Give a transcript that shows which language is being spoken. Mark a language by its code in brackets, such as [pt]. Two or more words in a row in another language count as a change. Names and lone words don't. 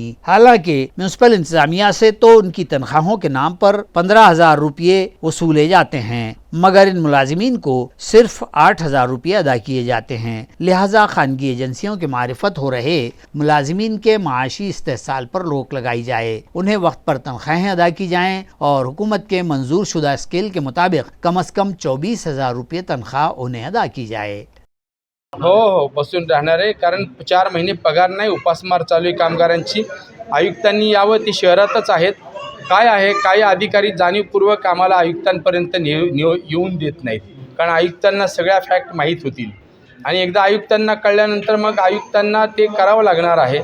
[ur] حالانکہ میونسپل انتظامیہ سے تو ان کی تنخواہوں کے نام پر 15,000 روپے وصولے جاتے ہیں، مگر ان ملازمین کو صرف 8,000 روپے ادا کیے جاتے ہیں۔ لہٰذا خانگی ایجنسیوں کے معرفت ہو رہے ملازمین کے معاشی استحصال پر روک لگائی جائے، انہیں وقت پر تنخواہیں ادا کی جائیں اور حکومت کے منظور شدہ اسکیل کے مطابق کم از کم 24,000 روپے تنخواہ انہیں ادا کی جائے۔ [mr] हो बसून राहणार आहे, कारण 4 महिने पगार नाही, उपासमार चालू आहे कामगारांची। आयुक्तांनी यावं, ते शहरातच आहेत। काय आहे, काही अधिकारी जाणीवपूर्वक आम्हाला आयुक्तांपर्यंत येऊन देत नाहीत, कारण आयुक्तांना सगळ्या फॅक्ट माहीत होतील आणि एकदा आयुक्तांना कळल्यानंतर मग आयुक्तांना ते करावं लागणार आहे।